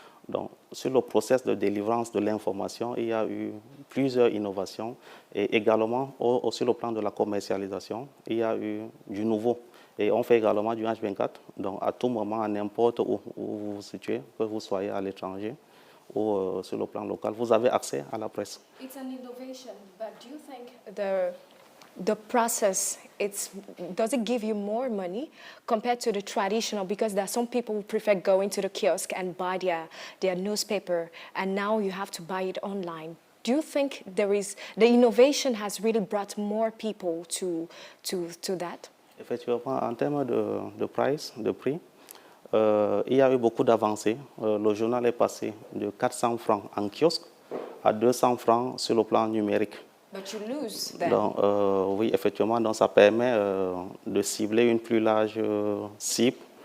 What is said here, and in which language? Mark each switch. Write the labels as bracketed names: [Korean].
[French] Donc, sur le process de délivrance de l'information, il y a eu plusieurs innovations et également sur le plan de la commercialisation, il y a eu du nouveau. Et on fait également du H24, donc à tout moment, à n'importe où vous vous situez, que vous soyez à l'étranger ou sur le plan local, vous avez accès à la presse. [English] It's an innovation, but do you think the process, does it give you more money compared to the traditional? Because there are some people who prefer going to the kiosk and buy their newspaper, and now you have to buy it online. Do you think the innovation has really brought more people to that? [French] Effectivement, en termes de prix, il y a eu beaucoup d'avancées. Le journal est passé de 400 francs en kiosque à 200 francs sur le plan numérique. [English] But you lose then. [French] Donc, oui, effectivement, donc ça permet de cibler une plus large cible.